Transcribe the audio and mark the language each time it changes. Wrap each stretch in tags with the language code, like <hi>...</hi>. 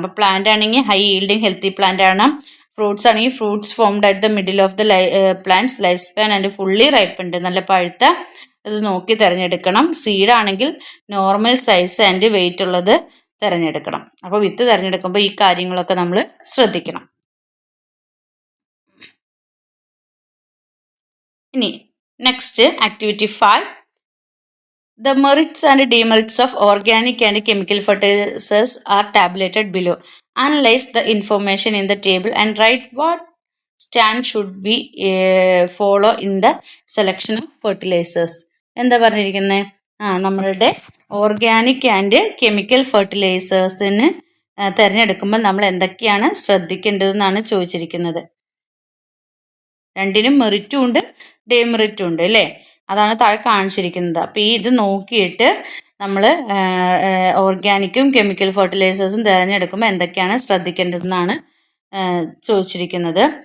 <en>അപ്പോൾ പ്ലാന്റ് ആണെങ്കിൽ high yielding healthy plant ആണ്. ഫ്രൂട്ട്സ് ആണെങ്കിൽ fruits formed at the middle of the plant's life span and fully ripened,</en> <ml>നല്ല പഴുത്ത അത് നോക്കി തിരഞ്ഞെടുക്കണം. സീഡ് ആണെങ്കിൽ നോർമൽ സൈസ് ആൻഡ് വെയിറ്റ് ഉള്ളത് തിരഞ്ഞെടുക്കണം. അപ്പോൾ വിത്ത് തിരഞ്ഞെടുക്കുമ്പോൾ ഈ കാര്യങ്ങളൊക്കെ നമ്മൾ ശ്രദ്ധിക്കണം.</ml> <en>ഇനി next activity 5, the merits and demerits of organic and chemical fertilizers are tabulated below. Analyze the information in the table and write what stand should we follow in the selection of fertilizers.</en> <ml>എന്താ പറഞ്ഞിരിക്കുന്നത്? നമ്മളുടെ organic and chemical ഫെർട്ടിലൈസേഴ്സിന് തിരഞ്ഞെടുക്കുമ്പോൾ നമ്മൾ എന്തൊക്കെയാണ് ശ്രദ്ധിക്കേണ്ടതെന്നാണ് ചോദിച്ചിരിക്കുന്നത്. രണ്ടിനും മെറിറ്റും ഉണ്ട് ഡെമെറിറ്റും ഉണ്ട് അല്ലേ? അതാണ് താഴെ കാണിച്ചിരിക്കുന്നത്. അപ്പോൾ ഇത് നോക്കിയിട്ട് നമ്മൾ ഓർഗാനിക്കും കെമിക്കൽ ഫെർട്ടിലൈസേഴ്സും തിരഞ്ഞെടുക്കുമ്പോൾ എന്തൊക്കെയാണ് ശ്രദ്ധിക്കേണ്ടതെന്നാണ് ചോദിച്ചിരിക്കുന്നത്.</ml>